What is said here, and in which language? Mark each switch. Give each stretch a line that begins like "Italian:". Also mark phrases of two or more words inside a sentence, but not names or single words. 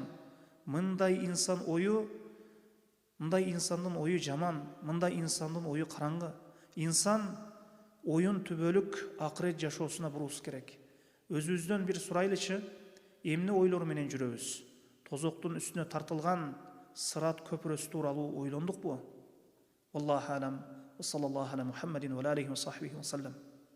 Kyrgyz: Мындай инсандын ою жаман, мындай инсандын ою караңгы. Инсан оюн түбөлүк акырет жашоосуна буруус керек. Өзүбүздөн бир сурайлычы, эмне ойлор менен жүрөбүз? Тозоктун үстүнө тартылган сырат көпүрөсү тууралуу ойлондукпу?
Arabic: والله أعلم. وصلى الله على محمد وآله وصحبه وسلم.